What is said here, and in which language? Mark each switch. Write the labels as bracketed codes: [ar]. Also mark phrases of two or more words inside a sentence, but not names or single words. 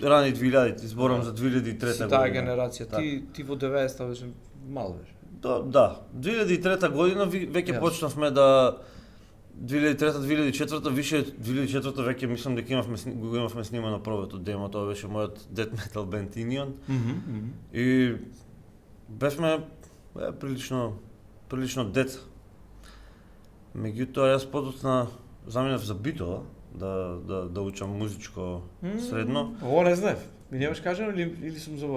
[mk] Рани 2000-ти, зборам за 2003 година. Си таа генерација, ти во 90-та беше мал беше. Да, 2003 година веќе почнавме да 2003-2004 више 2004 веќе мислам дека имавме снимано првото демо, тоа беше мојот [en] death metal band [mk] Inion. И бевме прилично деца. Меѓутоа јас подоцна заминав за Битола да учам музичко средно. Ово не знаев. Ми немаш кажано или сум заборавил?